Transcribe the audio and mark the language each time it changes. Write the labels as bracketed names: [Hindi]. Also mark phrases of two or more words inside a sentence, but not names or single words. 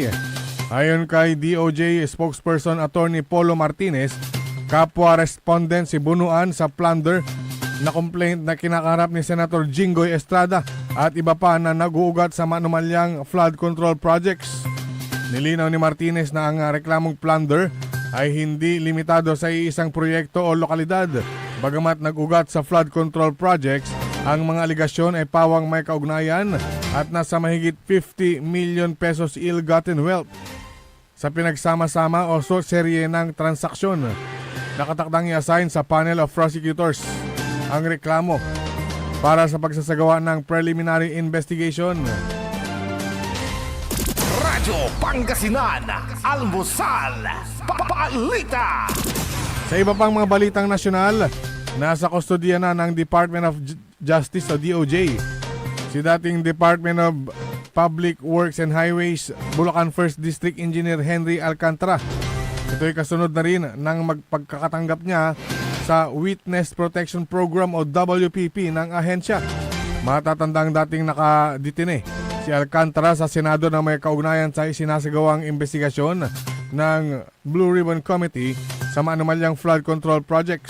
[Filipino] Ayon kay DOJ spokesperson Attorney Polo Martinez, kapwa respondent si Bunuan sa plunder na complaint na kinakaharap ni Senator Jinggoy Estrada at iba pa na nag-uugat sa manumalyang [English] flood control projects. [Filipino] Nilinaw ni Martinez na ang reklamong plunder ay hindi limitado sa iisang proyekto o lokalidad. Bagamat nag-ugat sa [English] flood control projects, [Filipino] ang mga aligasyon ay pawang may kaugnayan at nasa mahigit 50 million pesos [English] ill-gotten wealth [Filipino] sa pinagsama-sama o serye ng transaksyon. Nakatakdang i-assign sa [English] panel of prosecutors [Filipino] ang reklamo para sa pagsasagawa ng [English] preliminary investigation. [Filipino] Radyo Pangasinan, Almusal, Balita. Sa iba pang mga balitang nasyonal, nasa kustodiya na ng Department of Justice o DOJ si dating Department of Public Works and Highways Bulacan 1st District Engineer Henry Alcantara. Ito'y kasunod na rin ng magpagkakatanggap niya sa Witness Protection Program o WPP ng ahensya. Matatandang dating nakadetine si Alcantara sa Senado na may kaugnayan sa isinasagawang investigasyon ng Blue Ribbon Committee sa maanumalyang [English] flood control projects.